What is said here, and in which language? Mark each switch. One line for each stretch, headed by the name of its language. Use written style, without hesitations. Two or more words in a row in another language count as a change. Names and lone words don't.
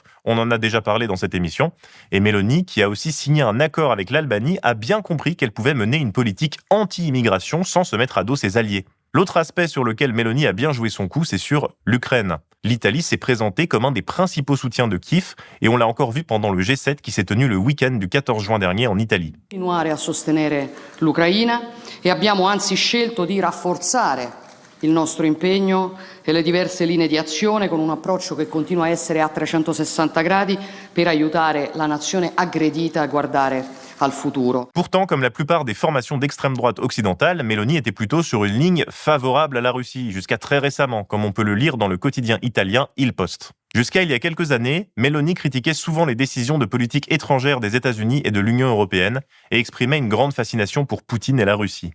French: On en a déjà parlé dans cette émission. Et Meloni, qui a aussi signé un accord avec l'Albanie, a bien compris qu'elle pouvait mener une politique anti-immigration sans se mettre à dos ses alliés. L'autre aspect sur lequel Meloni a bien joué son coup, c'est sur l'Ukraine. L'Italie s'est présentée comme un des principaux soutiens de Kiev et on l'a encore vu pendant le G7 qui s'est tenu le week-end du 14 juin dernier en Italie.
Italian: Continuare a sostenere l'Ucraina e abbiamo anzi scelto di rafforzare il nostro impegno e le diverse linee di azione con un approccio che continua a essere a 360 gradi per aiutare la nazione aggredita a guardare al futuro.
French: Pourtant, comme la plupart des formations d'extrême droite occidentale, Meloni était plutôt sur une ligne favorable à la Russie, jusqu'à très récemment, comme on peut le lire dans le quotidien italien Il Poste. Jusqu'à il y a quelques années, Meloni critiquait souvent les décisions de politique étrangère des États-Unis et de l'Union européenne et exprimait une grande fascination pour Poutine et la Russie.